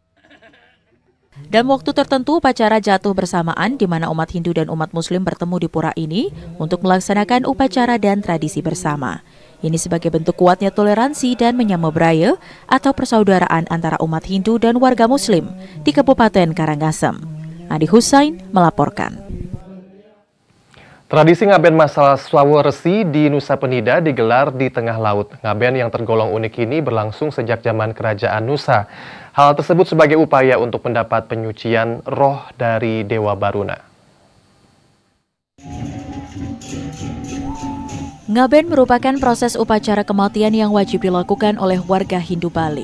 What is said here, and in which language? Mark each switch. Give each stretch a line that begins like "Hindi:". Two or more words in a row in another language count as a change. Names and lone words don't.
Indonesian: Dalam waktu tertentu upacara jatuh bersamaan di mana umat Hindu dan umat Muslim bertemu di pura ini untuk melaksanakan upacara dan tradisi bersama. Ini sebagai bentuk kuatnya toleransi dan menyambut budaya atau persaudaraan antara umat Hindu dan warga Muslim di Kabupaten Karangasem. Adi Husain melaporkan. Tradisi ngaben masal Swawo Resi di Nusa Penida digelar di tengah laut. Ngaben yang tergolong unik ini berlangsung sejak zaman Kerajaan Nusa. Hal tersebut sebagai upaya untuk mendapat penyucian roh dari Dewa Baruna. Ngaben merupakan proses upacara kematian yang wajib dilakukan oleh warga Hindu Bali.